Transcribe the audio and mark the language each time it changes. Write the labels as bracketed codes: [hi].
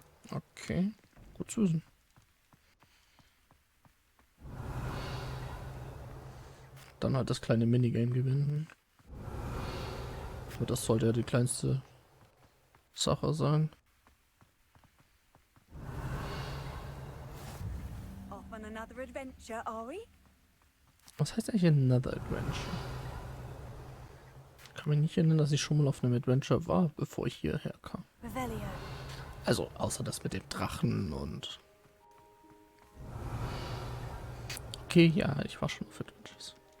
[de] Okay, gut zu wissen. Dann halt das kleine Minigame gewinnen. Aber das sollte ja die kleinste Sache sein. [en] Off on another adventure, are we? [de] Was heißt eigentlich [en] another adventure? [de] Ich kann mich nicht erinnern, dass ich schon mal auf einem Adventure war, bevor ich hierher kam. Revelio. Also außer das mit dem Drachen und... Okay, ja, ich war schon auf Adventures.